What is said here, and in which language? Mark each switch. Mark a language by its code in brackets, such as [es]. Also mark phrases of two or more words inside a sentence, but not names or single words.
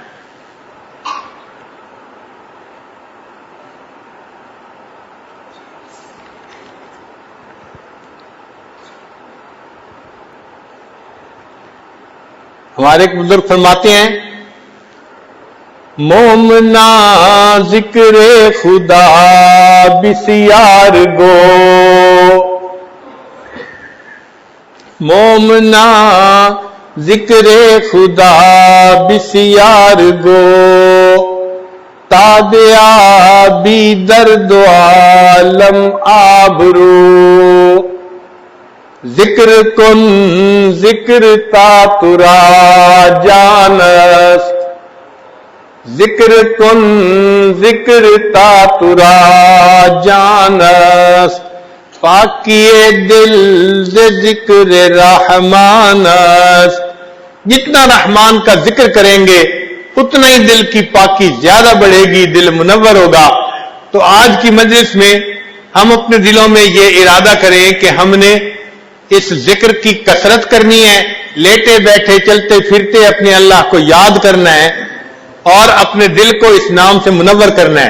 [ur] ہمارے ایک بزرگ فرماتے ہیں، [fa] مومنا ذکر خدا بسیار گو، مومنا ذکر خدا بسیار گو، تادیا بی درد عالم آبرو، ذکر کن ذکر تا ترا جانست، ذکر کن ذکر تا ترا جانست، پاکی دل ز ذکر رحمان است، [ur] جتنا رحمان کا ذکر کریں گے اتنا ہی دل کی پاکی زیادہ بڑھے گی، دل منور ہوگا۔ تو آج کی مجلس میں ہم اپنے دلوں میں یہ ارادہ کریں کہ ہم نے اس ذکر کی کثرت کرنی ہے، لیٹے بیٹھے چلتے پھرتے اپنے اللہ کو یاد کرنا ہے اور اپنے دل کو اس نام سے منور کرنا ہے۔